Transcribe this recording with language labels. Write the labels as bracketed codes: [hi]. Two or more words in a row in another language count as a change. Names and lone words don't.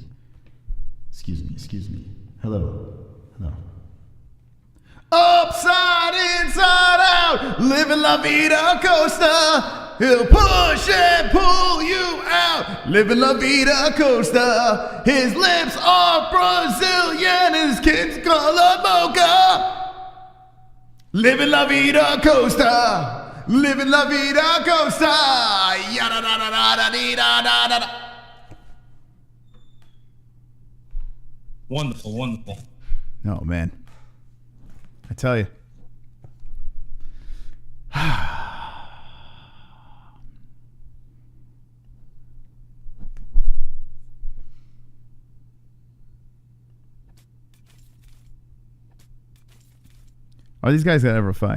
[en] Excuse me. Hello. Upside, inside out, living La Vida Costa. He'll push and pull you out, living La Vida Costa. His lips are Brazilian, his skin's color mocha. Living la vida Costa. Living la vida Costa. Yada da da da da da da da. Wonderful, wonderful. Oh man, I tell you. Are these guys gonna ever fight?